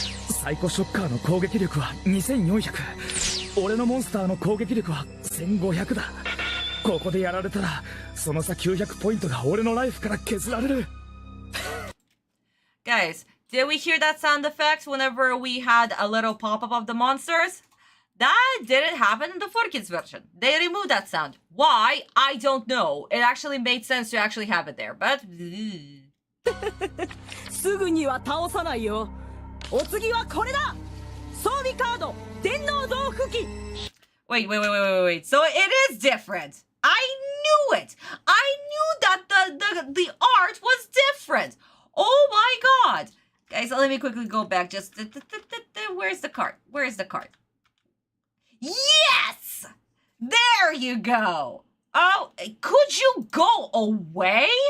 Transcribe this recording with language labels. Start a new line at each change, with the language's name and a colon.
Japanese: サイコショッカーの攻撃力は2400。俺のモンスターの攻撃力は1500だ。ここでやられたら、その差900ポイントが俺のライフから削られる。
English: Guys, did we hear that sound effect whenever we had a little pop-up of the monsters? That didn't happen in the 4Kids version. They removed that sound. Why? I don't know. It actually made sense to actually have it there, but...
Japanese: すぐには倒さないよ。お次はこれだ。装備カード、電脳増幅器。
English: Wait. So it is different. I knew it. I knew that the art was different. Oh my god. Guys, let me quickly go back. Just... Where's the card? Where's the card? Yes! There you go. Oh, could you go away?